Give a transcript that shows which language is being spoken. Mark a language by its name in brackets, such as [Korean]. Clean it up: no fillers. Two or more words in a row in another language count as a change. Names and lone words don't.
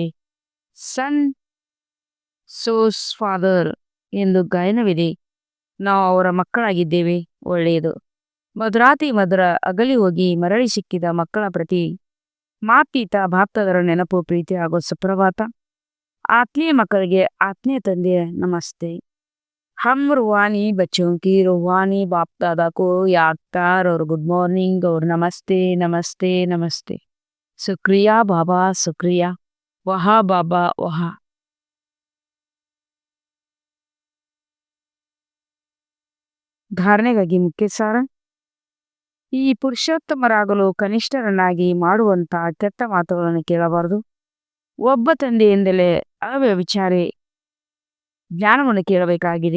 [English] son shows father [Kannada] ಎಂದು ಗಾಯನವಿದೆ. ನಾವು ಅವರ ಮಕ್ಕಳಾಗಿದ್ದೇವೆ. ಒಳ್ಳೆಯದು. ಮಧುರಾತಿ ಮಧುರ ಅಗಲಿ ಹೋಗಿ ಮರಳಿ ಸಿಕ್ಕಿದ ಮಕ್ಕಳ ಪ್ರತಿ ಮಾತೀತ ಬಾಪ್ತದರ ನೆನಪು ಪ್ರೀತಿ ಹಾಗೂ ಸುಪ್ರಭಾತ. ಆತ್ಮೀಯ ಮಕ್ಕಳಿಗೆ ಆತ್ಮೀಯ ತಂದೆಯ ನಮಸ್ತೆ. [Hindi] हम रूहानी बच्चों की रूहानी बाप दादा को याद कर और [English] good morning [Hindi] और नमस्ते नमस्ते नमस्ते. शुक्रिया बाबा, शुक्रिया. वहा बाबा वहा. [Kannada] ಧಾರಣೆಗಾಗಿ ಮುಖ್ಯ ಸಾರ. ಈ ಪುರುಷೋತ್ತಮರಾಗಲು ಕನಿಷ್ಠರನ್ನಾಗಿ ಮಾಡುವಂತ ಕೆಟ್ಟ ಮಾತುಗಳನ್ನು ಕೇಳಬಾರದು. ಒಬ್ಬ ತಂದೆಯಿಂದಲೇ ಅವ್ಯವಿಚಾರಿ ಜ್ಞಾನವನ್ನು ಕೇಳಬೇಕಾಗಿದೆ.